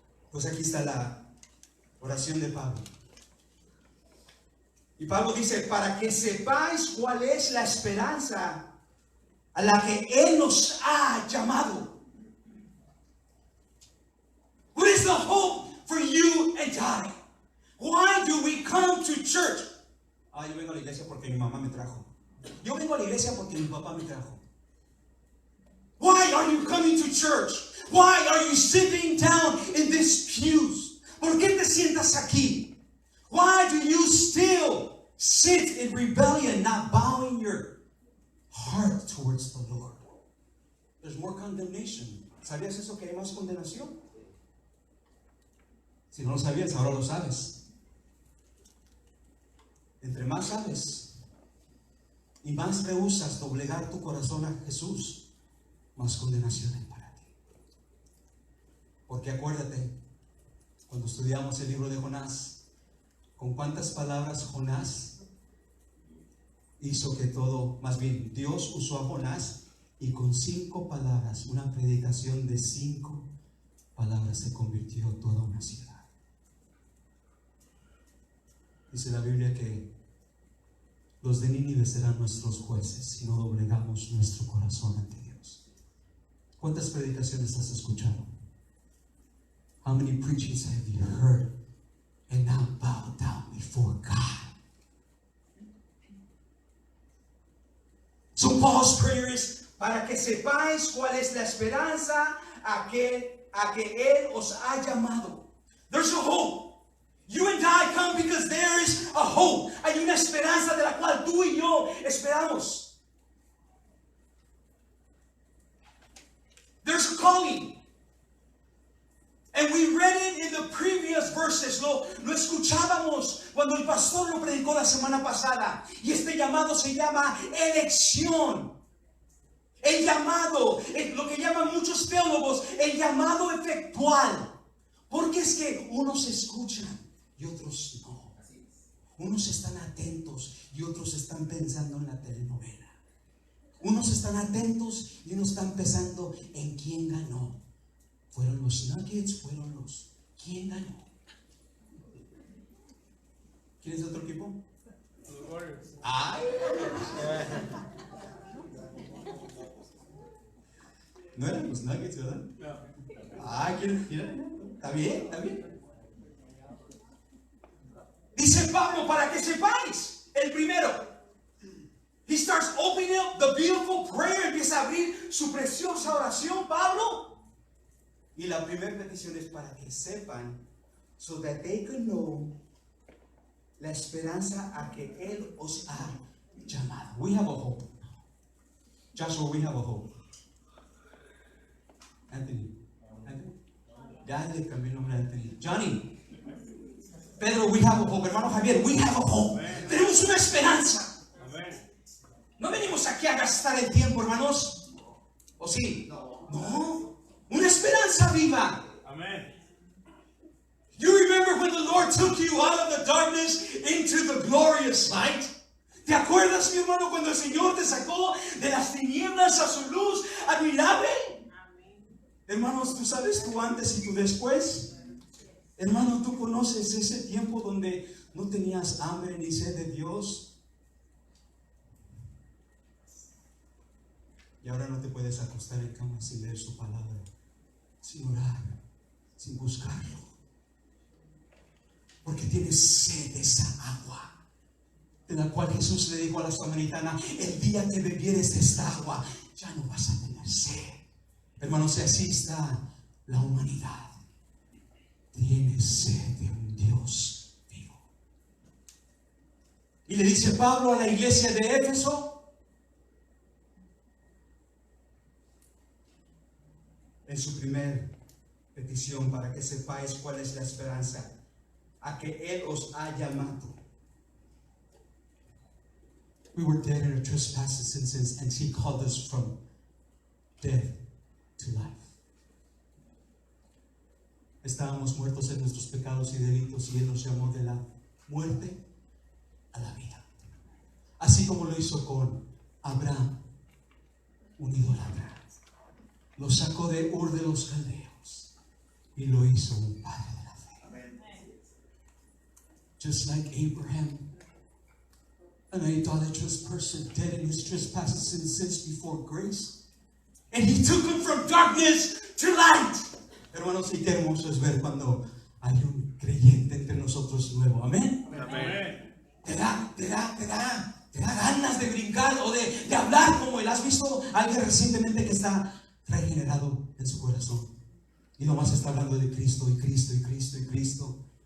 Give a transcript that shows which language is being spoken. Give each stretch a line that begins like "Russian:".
Spanish: Pues aquí está la oración de Pablo. Y Pablo dice, para que sepáis cuál es la esperanza a la que Él nos ha llamado.
English: What is the hope for you and I? Why do we come to church?
Spanish: Yo vengo a la iglesia porque mi mamá me trajo. Yo vengo a la iglesia porque mi papá me trajo.
English: Why are you coming to church? Why are you sitting down in these pews?
Spanish: ¿Por qué te sientas aquí?
English: Why do you still sit in rebellion, not bowing your heart towards the Lord? There's more condemnation.
Spanish: ¿Sabías eso, que hay más condenación? Si no lo sabías, ahora lo sabes. Entre más sabes y más rehusas doblegar tu corazón a Jesús, más condenación hay para ti. Porque acuérdate, cuando estudiamos el libro de Jonás, con cuántas palabras Jonás hizo que todo, más bien Dios usó a Jonás, y con 5 palabras, una predicación de 5 palabras, se convirtió toda una ciudad. Dice la Biblia que los de Nínive serán nuestros jueces si no doblegamos nuestro corazón ante Dios. ¿Cuántas predicaciones has escuchado?
English: How many preachings have you heard and now bow down before God? So Paul's prayer is,
Spanish: para que sepáis cuál es la esperanza a que Él os ha llamado.
English: There's a hope. You and I come because there is a hope.
Spanish: Hay una esperanza de la cual tú y yo esperamos.
English: There's a calling. And we read it in the previous verses.
Spanish: Lo escuchábamos cuando el pastor lo predicó la semana pasada. Y este llamado se llama elección. El llamado, lo que llaman muchos teólogos, el llamado efectual. Porque es que unos escuchan y otros no. Unos están atentos y otros están pensando en la telenovela. Unos están atentos y unos están pensando en quién ganó. ¿Fueron los Nuggets? ¿Fueron los? ¿Quién ganó? ¿Quién es de otro equipo? Los Warriors. ¡Ay! No eran los Nuggets, ¿verdad? No. ¡Ay! ¿Quién era? ¿Está bien? ¿Está bien? Dice Pablo, para que sepáis, el primero.
English: He starts opening up the beautiful prayer.
Spanish: Empieza a abrir su preciosa oración, Pablo. Y la primera petición es para que sepan,
English: so that they can know,
Spanish: la esperanza a que Él os ha llamado.
English: We have a hope.
Spanish: Joshua, we have a hope. Anthony. Ya le cambié el nombre a Anthony.
English: Johnny. Pedro, we have a hope.
Spanish: Hermano
English: Javier, we have a hope. Amen.
Spanish: Tenemos una esperanza. Amen. No venimos aquí a gastar el tiempo, hermanos. ¿O sí? No. Una esperanza viva. Amen.
English: You remember when the Lord took you out of the darkness into the glorious light?
Spanish: ¿Te acuerdas, mi hermano, cuando el Señor te sacó de las tinieblas a su luz admirable? Hermanos, tú sabes tu antes y tu después. Hermano, tú conoces ese tiempo donde no tenías hambre ni sed de Dios. Y ahora no te puedes acostar en cama sin leer su palabra, sin orar, sin buscarlo. Porque tienes sed de esa agua, de la cual Jesús le dijo a la samaritana: el día que bebieres de esta agua, ya no vas a tener sed. Hermanos, así está la humanidad. Tiene sed de un Dios vivo. Y le dice Pablo a la iglesia de Éfeso, en su primer petición, para que sepáis cuál es la esperanza a que Él os ha llamado.
English: We were dead in our trespasses and sins, and He called us from death to life.
Spanish: Estábamos muertos en nuestros pecados y delitos, y Él nos llamó de la muerte a la vida. Así como lo hizo con Abraham, un idólatra. Lo sacó de Ur de los Caldeos y lo hizo un padre de la fe. Amen.
English: Just like Abraham, an idolatrous person, dead in his trespasses and sins before grace, and He took him from darkness to light.
Spanish: Hermanos, y qué hermoso es ver cuando hay un creyente entre nosotros nuevo. Amén. Amén. Te da ganas de brincar o de hablar como Él. ¿Has visto a alguien recientemente que está regenerado en su corazón y nomás está hablando de Cristo y Cristo y Cristo y Cristo?